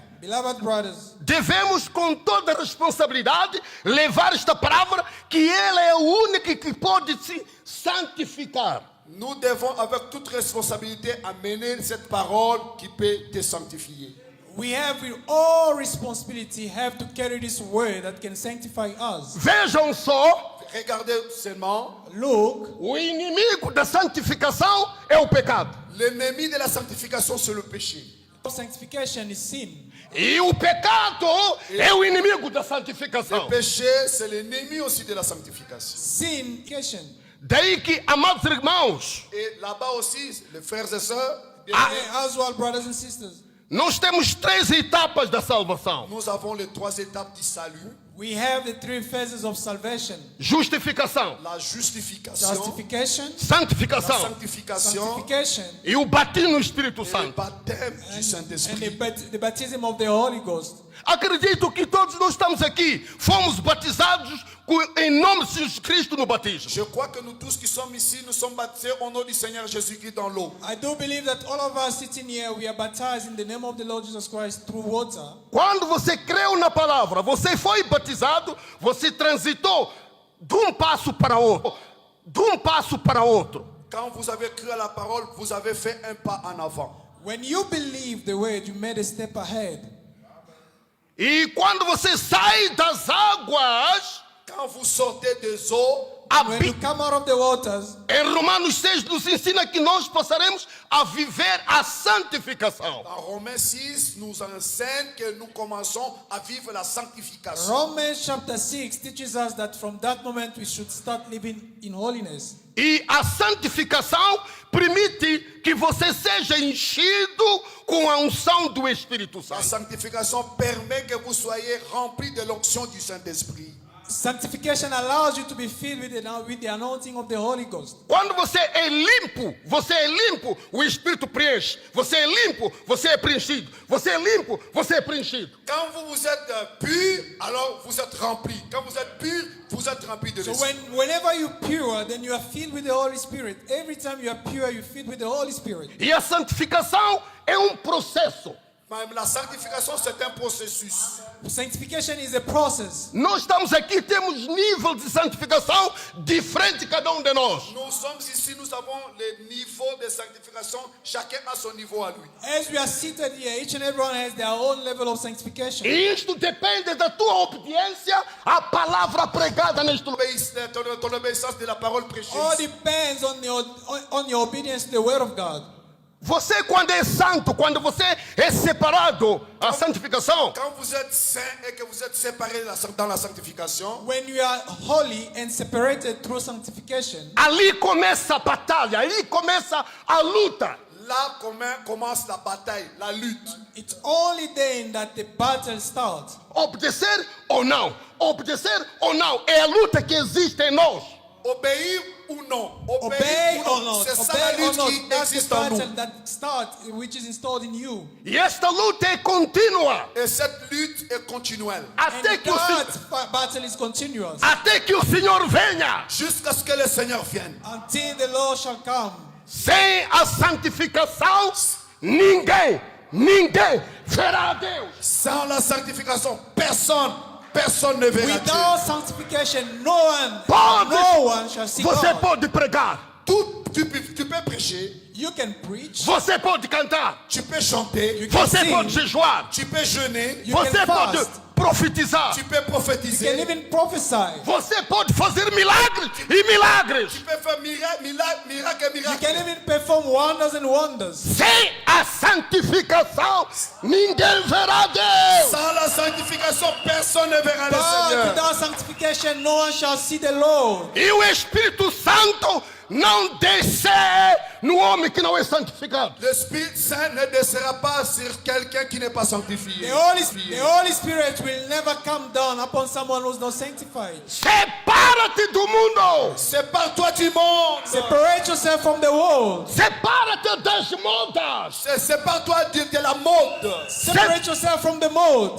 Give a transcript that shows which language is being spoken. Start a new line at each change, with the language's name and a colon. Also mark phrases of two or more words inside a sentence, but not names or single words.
English: Beloved brothers,
Portuguese: devemos com toda a responsabilidade levar esta palavra, que ela é a única que pode se santificar.
French: Nous devons avec toute responsabilité amener cette parole qui peut te sanctifier.
English: we have with all responsibility have to carry this word that can sanctify us.
Portuguese: Vejam só,
French: Regardez seulement,
English: Look,
Portuguese: o inimigo da santificação é o pecado.
French: l'ennemi de la sanctification c'est le péché.
English: sanctification is sin.
Portuguese: E o pecado é o inimigo da
French: Le
Portuguese: santificação.
French: péché c'est l'ennemi aussi de la sanctification.
English: Sin.
Portuguese: Daí que, amados irmãos,
French: Et là-bas aussi, les frères et sœurs,
English: As well, brothers and sisters,
Portuguese: nós temos 3 etapas da salvação:
French: nous avons les 3 étapes du salut.
English: we have the 3 phases of salvation:
Portuguese: justificação,
French: La justification,
English: justification,
French: la
Portuguese: santificação
French: sanctification
English: sanctification,
Portuguese: e o batismo no Espírito
French: et le
Portuguese: Santo.
French: baptême du
English: and
French: Saint-Esprit.
English: the baptism of the Holy Ghost.
Portuguese: Acredito que todos nós estamos aqui, fomos batizados em nome de Jesus Cristo no batismo.
French: Je crois que nous tous qui sommes ici, nous sommes baptisés au nom du Seigneur Jésus-Christ dans l'eau.
English: I do believe that all of us sitting here, we are baptized in the name of the Lord Jesus Christ through water.
Portuguese: Quando você creu na palavra, você foi batizado, você transitou de passo para outro, de passo para outro.
French: Quand vous avez cru à la parole, vous avez fait un pas en avant.
English: When you believe the word, you made a step ahead.
Portuguese: E quando você sai das águas,
French: Quand vous sortez des eaux,
English: When you come out of the waters,
Portuguese: em Romanos 6 nos ensina que nós passaremos a viver a santificação.
French: dans Romains 6, nous enseigne que nous commençons à vivre la sanctification.
English: Romans chapter 6 teaches us that from that moment we should start living in holiness.
Portuguese: E a santificação permite que você seja enchido com a unção do Espírito
French: La
Portuguese: Santo.
French: sanctification permet que vous soyez remplis de l'onction du Saint-Esprit.
English: Sanctification allows you to be filled with the anointing of the Holy Ghost.
Portuguese: Quando você é limpo, o Espírito preenche. Você é limpo, você é preenchido. Você é limpo, você é preenchido.
French: Quand vous êtes pur, alors vous êtes remplis. Quand vous êtes pur, vous êtes remplis de
English: So
French: l'Esprit.
English: whenever you're pure, then you are filled with the Holy Spirit. Every time you are pure, you're filled with the Holy Spirit.
Portuguese: E a santificação é um processo.
French: Même la sanctification, c'est un processus.
English: Sanctification is a process.
Portuguese: Nós estamos aqui, temos nível de santificação diferente cada um de nós.
French: Nous sommes ici, nous avons les niveaux de sanctification. Chacun a son niveau à lui.
English: As we are seated here, each and everyone has their own level of sanctification.
Portuguese: E isto depende da tua obediência à palavra pregada neste lugar.
French: Ton obéissance de la parole prêchée.
English: All depends on your obedience to the word of God.
Portuguese: Você, quando é santo, quando você é separado, a santificação,
French: Quand vous êtes saint et que vous êtes séparés dans la sanctification,
English: When you are holy and separated through sanctification,
Portuguese: ali começa a batalha, ali começa a luta.
French: là commence la bataille, la lutte.
English: it's only then that the battle starts.
Portuguese: Obedecer ou não? Obedecer ou não? É a luta que existe em nós.
French: Obéir ou non?
English: Obey or not,
French: C'est ça la
English: obey or
French: lutte
English: not,
French: qui
English: that's the
French: existe en nous.
English: battle that starts, which is installed in you.
Portuguese: E esta luta é contínua.
French: Et cette lutte est continuelle.
Portuguese: Até
English: And
Portuguese: que
English: that battle is continuous
Portuguese: o Senhor venha.
French: Jusqu'à ce que le Seigneur vienne.
English: until the Lord shall come.
Portuguese: Sem a santificação, ninguém verá a Deus.
French: Sans la sanctification, personne ne verra Dieu.
English: Without sanctification, no one shall see
Portuguese: Você
English: God.
Portuguese: pode pregar,
French: Tu peux prêcher,
English: You can preach,
Portuguese: você pode cantar,
French: tu peux chanter,
English: you can
Portuguese: você
English: sing,
Portuguese: pode jejuar,
French: tu peux jeûner,
English: you
Portuguese: você
English: can
Portuguese: pode
English: fast,
Portuguese: profetizar,
French: tu peux
English: you can
French: prophétiser,
English: even prophesy.
Portuguese: você pode fazer milagres e milagres.
French: tu peux faire miracle.
English: You can even perform wonders and wonders.
Portuguese: Sem a santificação, ninguém verá Deus.
French: Sans la sanctification, personne ne verra le
English: But
French: Seigneur.
English: without sanctification, no one shall see the Lord.
Portuguese: E o Espírito Santo não desce no homem que não é santificado.
French: L'Esprit Saint ne descendra pas sur quelqu'un qui n'est pas sanctifié.
English: The Holy Spirit will never come down upon someone who's not sanctified.
Portuguese: Separa-te do mundo.
French: Sépare-toi du monde.
English: Separate yourself from the world.
Portuguese: Separa-te das modas.
French: Sépare-toi de la mode.
English: Separate yourself from the mode.